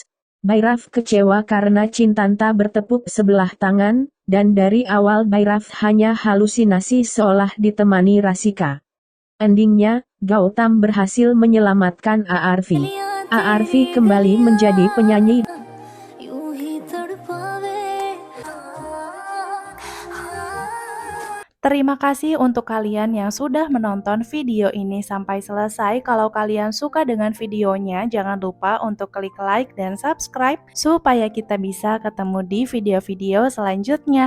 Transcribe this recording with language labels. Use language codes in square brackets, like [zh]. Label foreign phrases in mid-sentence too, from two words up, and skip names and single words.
[id] Bairaf kecewa karena Cintanta bertepuk sebelah tangan, dan dari awal Bairaf hanya halusinasi seolah ditemani Rasika. Endingnya, Gautam berhasil menyelamatkan Aarvi. Aarvi kembali menjadi penyanyi. [hi] यूं ही तड़पावे [id] Terima kasih untuk kalian yang sudah menonton video ini sampai selesai. Kalau kalian suka dengan videonya, jangan lupa untuk klik like dan subscribe supaya kita bisa ketemu di video-video selanjutnya.